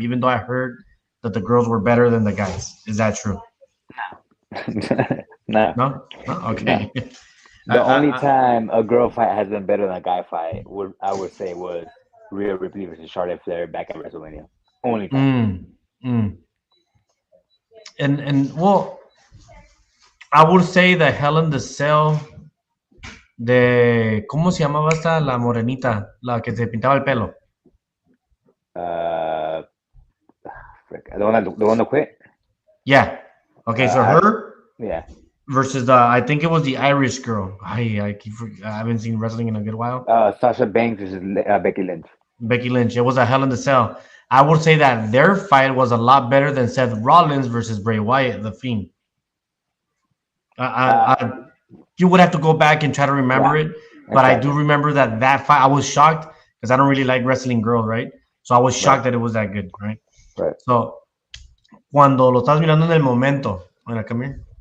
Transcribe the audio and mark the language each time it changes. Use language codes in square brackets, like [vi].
[en] Even though I heard that the girls were better than the guys. Is that true? No. No. Okay. The only time a girl fight has been better than a guy fight, I would say, was Rhea Ripley versus Charlotte Flair back at WrestleMania. Only time. [es] And well, I would say the Hell in the Cell de ¿cómo se llamaba esta la morenita, la que se pintaba el pelo? [en] The one that quit. Yeah. Okay, so her. Yeah. Versus I think it was the Irish girl. I haven't seen wrestling in a good while. Sasha Banks versus Becky Lynch. Becky Lynch. It was a Hell in the Cell. I would say that their fight was a lot better than Seth Rollins versus Bray Wyatt, the Fiend. You would have to go back and try to remember it, but I do remember that fight. I was shocked because I don't really like wrestling girls, right? So I was shocked that it was that good, right? Right. [es] So cuando lo estás mirando en el momento, mira, come here.